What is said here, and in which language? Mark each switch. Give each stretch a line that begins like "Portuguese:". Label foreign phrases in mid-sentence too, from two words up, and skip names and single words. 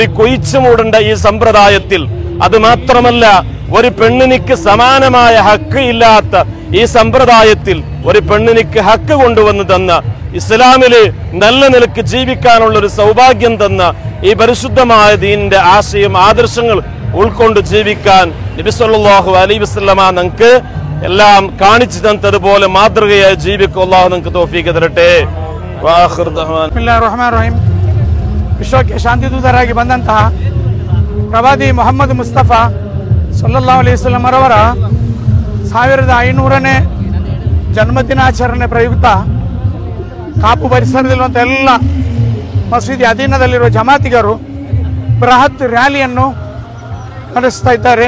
Malayalam: കൊയിച്ചു മൂടേണ്ട ഈ സമ്പ്രദായത്തിൽ, അത് മാത്രമല്ല ഒരു പെണ്ണിനിക്ക് സമാനമായ ഹക്ക് ഇല്ലാത്ത ഈ സമ്പ്രദായത്തിൽ ഒരു പെണ്ണിനിക്ക് ഹക്ക് കൊണ്ടുവന്ന് തന്ന ഇസ്ലാമില് നല്ല നിലക്ക് ജീവിക്കാനുള്ള ഒരു സൗഭാഗ്യം തന്ന ഈ പരിശുദ്ധമായ ദീനിന്റെ ആശയം ആദർശങ്ങൾ ഉൾക്കൊണ്ട് ജീവിക്കാൻ നബി
Arabic: صلى الله عليه وسلم
Malayalam: നമുക്ക് എല്ലാം കാണിച്ചു തന്നതുപോലെ മാതൃകയായി ജീവിക്കും. അല്ലാഹു നമുക്ക് തൗഫീഖ് തരട്ടെ.
Arabic: بسم الله الرحمن الرحيم.
Kannada: ವಿಶ್ವಕ್ಕೆ ಶಾಂತಿದೂತರಾಗಿ ಬಂದಂತಹ ಪ್ರವಾದಿ ಮೊಹಮ್ಮದ್ ಮುಸ್ತಫಾ
Arabic: صلى الله عليه وسلم
Kannada: ಅವರ 1500ನೇ ಜನ್ಮದಿನಾಚರಣೆ ಪ್ರಯುಕ್ತ ಕಾಪು ಪರಿಸರದಲ್ಲಿರುವಂಥ ಎಲ್ಲ ಮಸೀದಿ ಅಧೀನದಲ್ಲಿರುವ ಜಮಾತಿಗರು ಬೃಹತ್ ರ್ಯಾಲಿಯನ್ನು ನಡೆಸ್ತಾ ಇದ್ದಾರೆ.